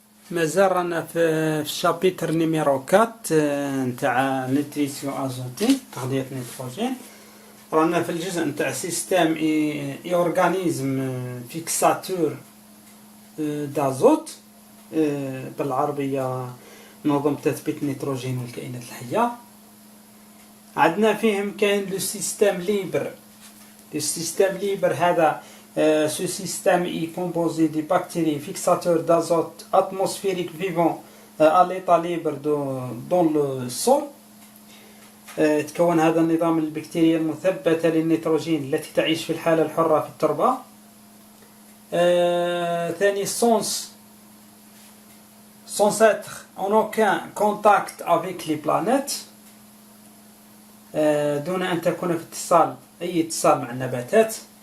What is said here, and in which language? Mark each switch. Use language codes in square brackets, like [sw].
[ar] مازال رانا في الشابيتر نيميرو 4 نتاع نيتريسيون ازوتي تغذية النيتروجين. رانا في الجزء نتاع سيستم اي اورغانيزم فيكساتور دازوت بالعربية نظم تثبيت النيتروجين والكائنات الحية. عندنا فيهم كاين لو سيستم ليبر هذا [fr] ce système est composé de bactéries fixateurs d'azote atmosphérique vivant à l'état libre dans le sol. [ar] تكون هذا النظام البكتيريا المثبتة للنيتروجين التي تعيش في الحالة الحرة في التربة. [fr] ثاني sans être en aucun contact avec les planètes [ar] دون أن تكون في أي اتصال مع النباتات.